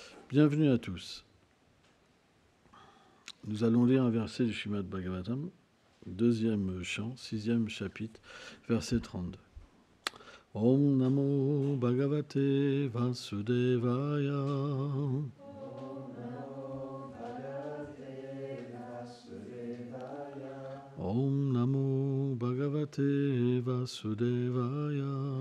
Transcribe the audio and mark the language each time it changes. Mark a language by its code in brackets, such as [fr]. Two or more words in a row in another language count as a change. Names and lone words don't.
[fr] Bienvenue à tous. Nous allons lire un verset du Srimad Bhagavatam, deuxième chant, sixième chapitre, verset 32. [sa] ॐ नमो भगवते वासुदेवाय. ॐ नमो भगवते वासुदेवाय.